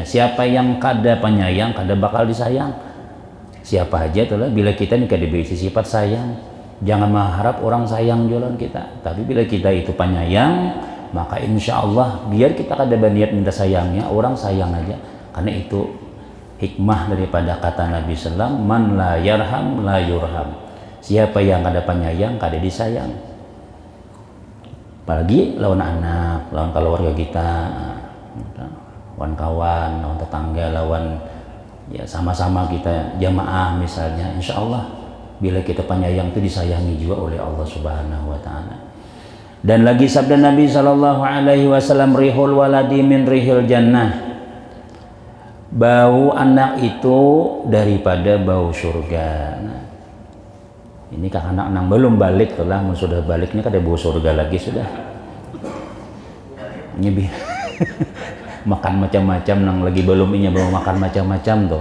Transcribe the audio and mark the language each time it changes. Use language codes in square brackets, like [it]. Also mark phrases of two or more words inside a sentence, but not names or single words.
[bjn] Siapa yang kada penyayang kada bakal disayang. Siapa aja itulah, bila kita ini kada berisi sifat sayang, jangan mengharap orang sayang jualan kita. Tapi bila kita itu penyayang, maka [ar] إن شاء الله [bjn] biar kita kada berniat minta sayangnya, orang sayang aja. Karena itu hikmah daripada kata Nabi Sallam, [ar] من لا يرحم لا يرحم, [bjn] siapa yang kada penyayang kada disayang. Apalagi lawan anak, lawan keluarga kita, lawan kawan, lawan tetangga, lawan ya sama-sama kita jamaah misalnya, [ar] إن شاء الله [bjn] bila kita penyayang itu disayangi juga oleh Allah [ar] سبحانه وتعالى. Dan lagi sabda Nabi صلى الله عليه وسلم, ريح الولد من ريح الجنة, [bjn] bau anak itu daripada bau surga. Nah, ini kan anak-anak belum balik lah, sudah balik ini kada bau surga lagi sudah. Ini makan macam-macam, nang lagi belum ini belum makan macam-macam tuh.